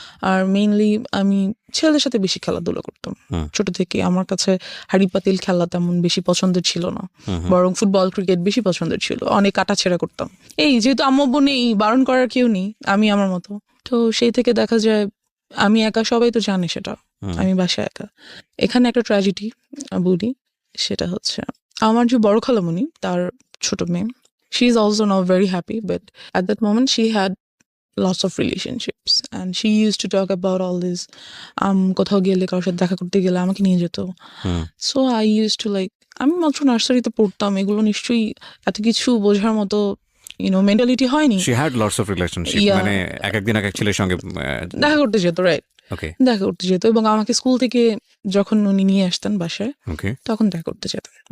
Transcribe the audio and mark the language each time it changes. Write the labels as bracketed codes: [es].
[bn] আর mainly আমি ছেলেদের সাথে বেশি খেলাধুলা করতাম ছোট থেকে। আমার কাছে হাড়ি পাতিল খেলা তেমন বেশি পছন্দের ছিল না, বরং ফুটবল ক্রিকেট বেশি পছন্দের ছিল। অনেক কাটাছেড়া করতাম। যেহেতু আম্মু নেই, বারণ করার কেউ নেই, আমি আমার মতো। তো সেই থেকে দেখা যায় আমি একা, সবাই তো জানে সেটা, আমি বাসায় একা। এখানে একটা ট্র্যাজেডি বলি, সেটা হচ্ছে আমার যে বড় খালামণি, তার ছোট মেয়ে, [en] she is also now very happy, but at that moment she had lots of relationships and she used to talk about all this. [bn] কোথাও গেলে, কারোর সাথে দেখা করতে গেলে আমাকে নিয়ে যেত। [en] So I used to [bn] আমি মাত্র নার্সারিতে পড়তাম, এগুলো নিশ্চয়ই এত কিছু বোঝার মতো মেন্টালিটি হয়নি। [en] She had lots of relationship, [bn] মানে একদিন এক ছেলের সঙ্গে দেখা করতে যেত, রাইট? দেখা করতে যেত, এবং আমাকে স্কুল থেকে যখন উনি নিয়ে আসতেন বাসায়, তখন দেখা করতে যেত।